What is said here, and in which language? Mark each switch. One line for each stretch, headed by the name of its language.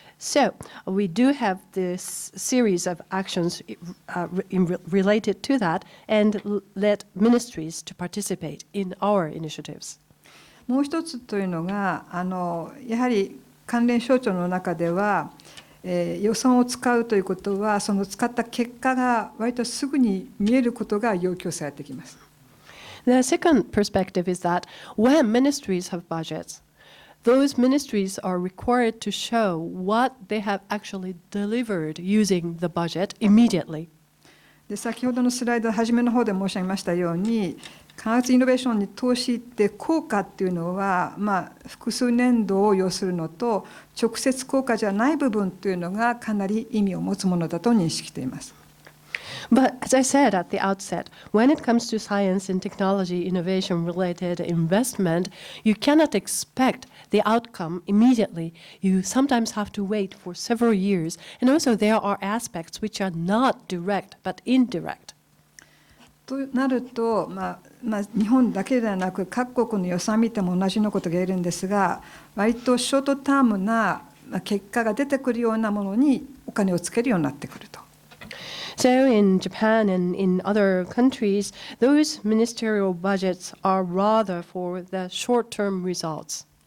English: So, we do have this series of actions related to that, and let ministries to participate in our initiatives.
Japanese: もう一つというのが、やはり関連省庁の中では、予算を使うということは、その使った結果が割とすぐに見えることが要求されてきます。
English: The second perspective is that when ministries have budgets, those ministries are required to show what they have actually delivered using the budget immediately.
Japanese: で先ほどのスライド初めの方で申し上げましたように、開発イノベーションに投資って効果っていうのは、複数年度を要するのと、直接効果じゃない部分というのがかなり意味を持つものだと認識しています。
English: But as I said at the outset, when it comes to science and technology innovation related investment, you cannot expect the outcome immediately. You sometimes have to wait for several years. And also there are aspects which are not direct but indirect.
Japanese: となると、日本だけではなく各国の予算を見ても同じようなことが言えるんですが、割とショートタームな結果が出てくるようなものにお金をつけるようになってくると。
English: So in Japan and in other countries, those ministerial budgets are rather for the short-term results.